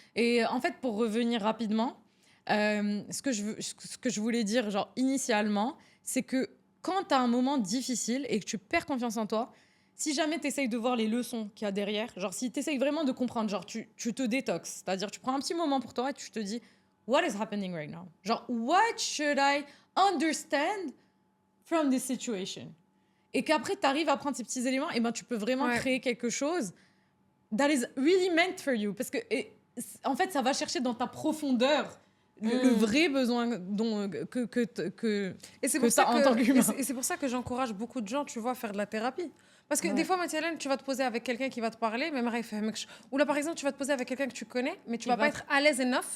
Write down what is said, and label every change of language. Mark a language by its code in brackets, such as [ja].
[fr] Et en fait, pour revenir rapidement, ce que je voulais dire, genre, initialement, c'est que quand t'as un moment difficile et que tu perds confiance en toi, si jamais tu essayes de voir les leçons qu'il y a derrière, genre, si tu essayes vraiment de comprendre, genre, tu te détoxes, c'est-à-dire, tu prends un petit moment pour toi et tu te dis, [en] what is happening right now? Genre, what should I understand from this situation? [fr] Et qu'après, tu arrives à prendre ces petits éléments, et ben tu peux vraiment créer quelque chose [en] that is really meant for you. [fr] Parce que, en fait, ça va chercher dans ta profondeur le vrai besoin que et c'est pour ça en tant qu'humain. Et c'est pour ça que j'encourage beaucoup de gens, tu vois, à faire de la thérapie. Parce que des fois, Mathialène, tu vas te poser avec quelqu'un qui va te parler, même ou là, par exemple, tu vas te poser avec quelqu'un que tu connais, mais tu vas pas être à l'aise enough